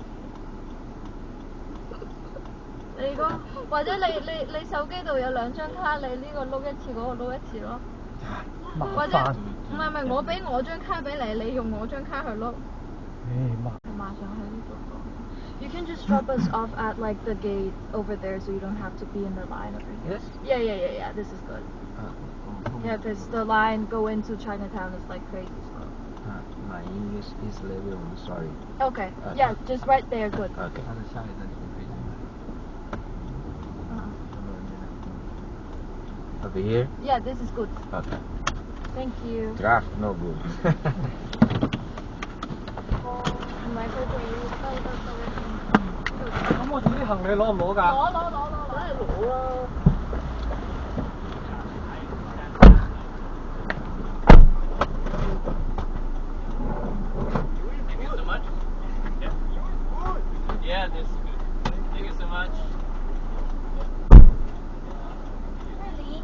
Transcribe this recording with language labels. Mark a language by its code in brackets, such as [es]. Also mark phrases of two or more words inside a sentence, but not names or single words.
[yue] 你個或者你手機度有2張卡，你呢個碌一次，嗰個碌一次咯。或者唔係我俾我張卡俾你，你用我張卡去碌。馬上去呢度。 [en] You can just drop us off at like the gate over there, so you don't have to be in the line over here. Yes? Yeah. This is good. Yeah, because the line go into Chinatown is like crazy slow. My English is level, I'm sorry. Okay. Yeah, just right there, good. Okay. Over here? Yeah, this is good. Okay. Thank you. Draft no good. [yue] 唔係佢哋收得多。咁我啲行李攞唔攞㗎？攞。梗係攞啦。 [en] Thank you so much. Yeah, this is good. Thank you so much. Really?